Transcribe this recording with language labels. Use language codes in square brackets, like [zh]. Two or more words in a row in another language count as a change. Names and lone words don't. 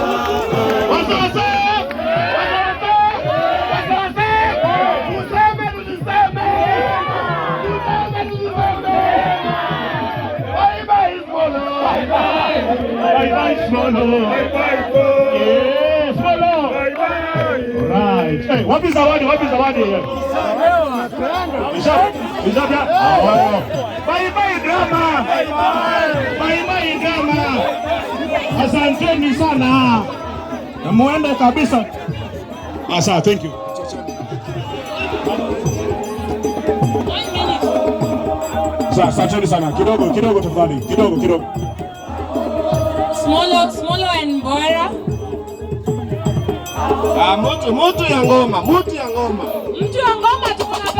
[sw] Wasase, useme. [en] Bye bye Smolo, bye bye Smolo, bye bye Smolo. Right. [sw] Hey, wapi zawadi? Isha. [en] Bye bye drama. Bye bye drama. [sw] Asanteni sana. Na muende kabisa. Asa, [en] thank you. [sw] Asanteni sana. Kidogo tafadhali. Kidogo. [en] Smolo and Bora. [sw] Mutu ya ngoma. Mtu ya ngoma